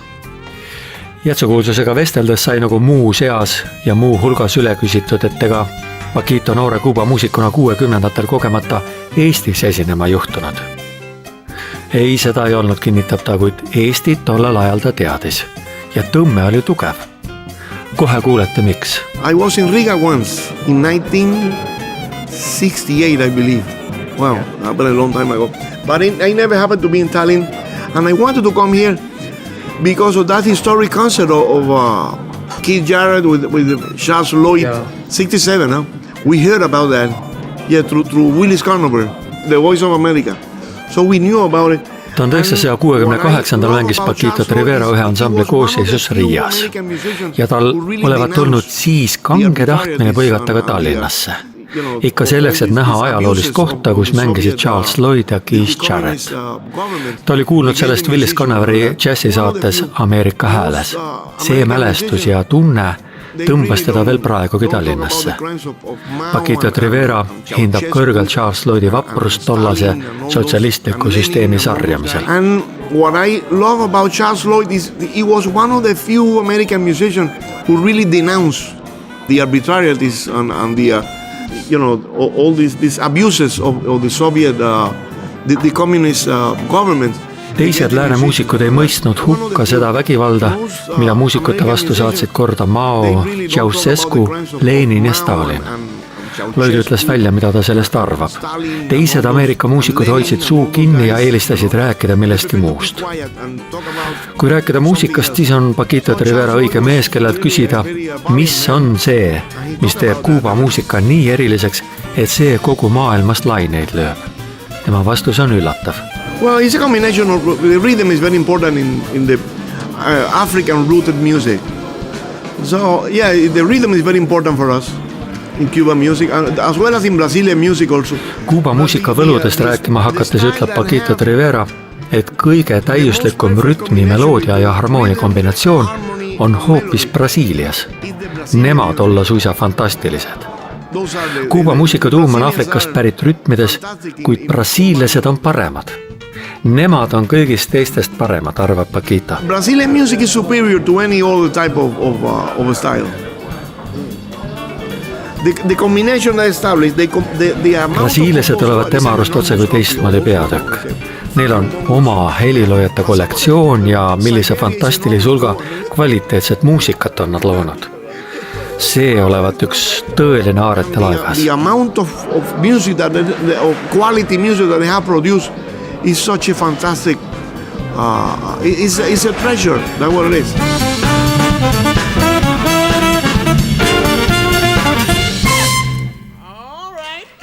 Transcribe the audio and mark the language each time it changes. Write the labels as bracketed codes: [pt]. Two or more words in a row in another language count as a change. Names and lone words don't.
[et] Jätsukuulsusega vesteldes sai nagu muu seas ja muu hulgas üle küsitud, et ega Paquito noore Kuuba muusikuna 60-ndatel kogemata Eestis esinema juhtunud. Ei, seda ei olnud, kinnitab ta, kuid Eestit tollel ajal ta teadis ja tõmme oli tugev. Kohe kuulete miks. [en] I was in Riga once in 1968, I believe. Wow, a very long time ago. But I never happened to be in Tallinn, and I wanted to come here because of that historic concert of Keith Jarrett with Charles Lloyd, 67. Huh? We heard about that, through Willis Conover, the Voice of America. So we knew about it. [et] 1968 mängis Paquito Rivera ühe ansambli koosseisus Riias ja tal olevat olnud siis kange tahtmine põigata ka Tallinnasse. Ikka selleks, et näha ajaloolist kohta, kus mängisid Charles Lloyd ja Keith Jarrett. Ta oli kuulnud sellest Willis Connoveri džässisaates Ameerika hääles. See mälestus ja tunne tõmbas teda veel praegugi Tallinnasse. Paquito Rivera hindab kõrgelt Charles Lloydi vaprust tollase sotsialistliku süsteemi sarjamisel. [en] And what I love about Charles Lloyd is he was one of the few American musicians who really denounced the arbitrarities and the all these abuses of the Soviet the communist government. [et] Teised lääne muusikud ei mõistnud hukka seda vägivalda, mida muusikute vastu saatsid korda Mao, Ceausescu, Lenin ja Stalin. Lloyd ütles välja, mida ta sellest arvab. Teised Ameerika muusikud hoidsid suu kinni ja eelistasid rääkida millestki muust. Kui rääkida muusikast, siis on Paquito Rivera õige mees, kellelt küsida, mis on see, mis teeb Kuuba muusika nii eriliseks, et see kogu maailmast laineid lööb. Tema vastus on üllatav. [en] Well, it's a combination of the rhythm is very important in the African rooted music. So yeah, the rhythm is very important for us in Cuban music as well as in Brazilian music also. [et] Kuuba muusika võludest rääkima hakates ütleb Paquito Rivera, et kõige täiuslikum rütmi, meloodia ja harmoonia kombinatsioon on hoopis Brasiilias. Nemad olla suisa fantastilised. Kuuba muusika tuum on Afrikast pärit rütmides, kuid brasiillased on paremad. Nemad on kõigist teistest paremad, arvab Paquito. [en] Brazilian music is superior to any other type of style. The combination that established [et] Brasiilased olevat tema arust otse kui teistmoodi peatükk. Neil on oma heliloojate kollektsioon ja millise fantastilise hulga kvaliteetset muusikat on nad loonud. See olevat üks tõeline aarete laivas. [en] The amount of music of quality music that they have produced is such a fantastic it's a treasure. That's what it is. All right.